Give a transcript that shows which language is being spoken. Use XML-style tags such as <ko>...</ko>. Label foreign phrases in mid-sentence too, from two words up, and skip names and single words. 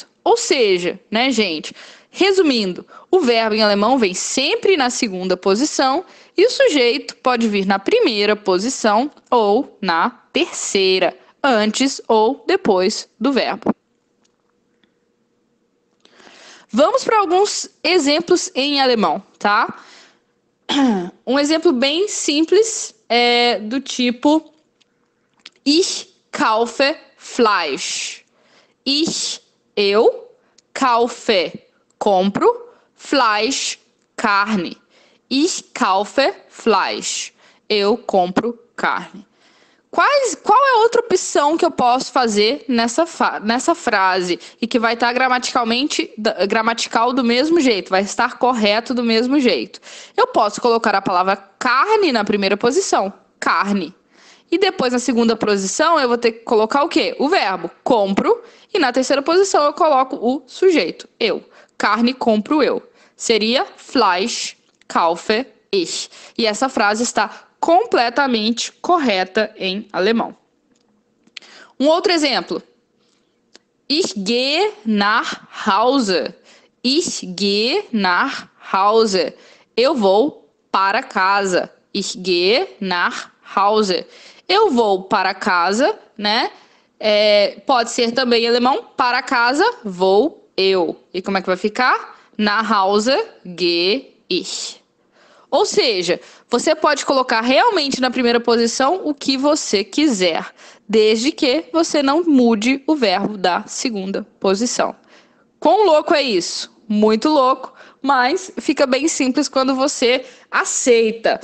<pt>Ou seja, gente, resumindo, o verbo em alemão vem sempre na segunda posição e o sujeito pode vir na primeira posição ou na terceira, antes ou depois do verbo. Vamos para alguns exemplos em alemão, tá? Um exemplo bem simples é do tipo</pt> <de>Ich kaufe Fleisch.</de> <pt>Eu, kaufe, compro, Fleisch, carne.</pt> <de>Ich kaufe Fleisch.</de> <pt>Eu compro carne. Qual é a outra opção que eu posso fazer nessa frase e que vai estar gramatical do mesmo jeito, vai estar correto do mesmo jeito? Eu posso colocar a palavra carne na primeira posição, carne. E depois, na segunda posição, eu vou ter que colocar o quê? O verbo, compro. E na terceira posição, eu coloco o sujeito, eu. Carne, compro eu. Seria</pt> <de>Fleisch, kaufe ich.</de> <pt>E essa frase está completamente correta em alemão. Um outro exemplo.</pt> <de>Ich gehe nach Hause. Ich gehe nach Hause.</de> <pt>Eu vou para casa.</pt> <de>Ich gehe nach Hause.</de> <pt>Eu vou para casa, né? Pode ser também em alemão, para casa, vou eu. E como é que vai ficar?</pt> <de>Nach Hause gehe ich.</de> <pt>Ou seja, você pode colocar realmente na primeira posição o que você quiser, desde que você não mude o verbo da segunda posição. Quão louco é isso? Muito louco, mas fica bem simples quando você aceita.</pt>